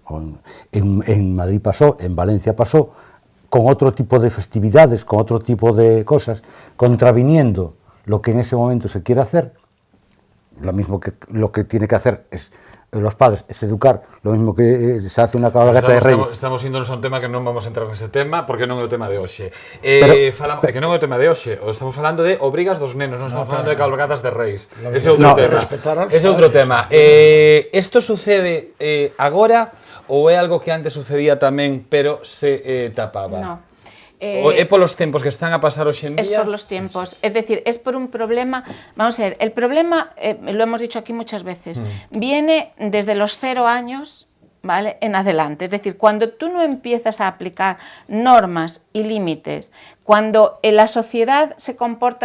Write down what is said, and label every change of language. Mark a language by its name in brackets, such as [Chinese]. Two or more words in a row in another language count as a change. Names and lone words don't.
[Spanish] en Madrid pasó, en Valencia pasó, con otro tipo de festividades, con otro tipo de cosas, contraviniendo lo que en ese momento se quiere hacer, lo que tiene que hacer es los padres, es educar, lo mismo que se hace una cabalgata de Reyes. [Galician] Estamos índonos a un tema que non vamos a entrar nese tema, porque non é o tema de hoxe. Que non é o tema de hoxe, estamos falando de obrigas dos nenos, non estamos falando de cabalgatas de Reis. Ese é outro tema. Ese é outro tema. Isto sucede agora ou é algo que antes sucedía tamén, pero se tapaba? [Spanish] No. ¿Es por los tiempos que están a pasar hoy en día? Es por los tiempos, es decir, es por un problema, vamos a ver, el problema, lo hemos dicho aquí muchas veces, viene desde los 0 años, ¿vale?, en adelante, es decir, cuando tú no empiezas a aplicar normas y límites, cuando la sociedad se comporta